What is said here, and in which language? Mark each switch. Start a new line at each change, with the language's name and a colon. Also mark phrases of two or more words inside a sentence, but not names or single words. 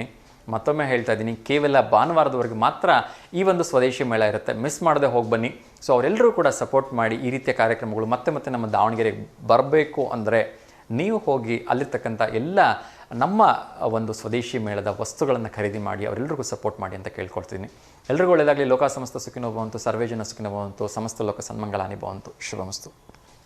Kannada: ಮತ್ತೊಮ್ಮೆ ಹೇಳ್ತಾ ಇದ್ದೀನಿ, ಕೇವಲ ಭಾನುವಾರದವರೆಗೆ ಮಾತ್ರ ಈ ಒಂದು ಸ್ವದೇಶಿ ಮೇಳ ಇರುತ್ತೆ. ಮಿಸ್ ಮಾಡದೆ ಹೋಗಿ ಬನ್ನಿ. ಸೊ ಅವರೆಲ್ಲರೂ ಕೂಡ ಸಪೋರ್ಟ್ ಮಾಡಿ. ಈ ರೀತಿಯ ಕಾರ್ಯಕ್ರಮಗಳು ಮತ್ತೆ ನಮ್ಮ ದಾವಣಗೆರೆಗೆ ಬರಬೇಕು ಅಂದರೆ ನೀವು ಹೋಗಿ ಅಲ್ಲಿರ್ತಕ್ಕಂಥ ಎಲ್ಲ ನಮ್ಮ ಒಂದು ಸ್ವದೇಶಿ ಮೇಳದ ವಸ್ತುಗಳನ್ನು ಖರೀದಿ ಮಾಡಿ ಅವರೆಲ್ಲರಿಗೂ ಸಪೋರ್ಟ್ ಮಾಡಿ ಅಂತ ಕೇಳ್ಕೊಳ್ತೀನಿ. ಎಲ್ರಿಗೂ ಒಳ್ಳೆಯದಾಗಲಿ.
Sanskrit: ಲೋಕ ಸಮಸ್ತ ಸುಖಿನೋ ಭವಂತು, ಸರ್ವೇ ಜನ ಸುಖಿನೋ ಭವಂತು, ಸಮಸ್ತ ಲೋಕ ಸನ್ಮಂಗಳಾನಿ ಭವಂತು. ಶುಭಮಸ್ತು.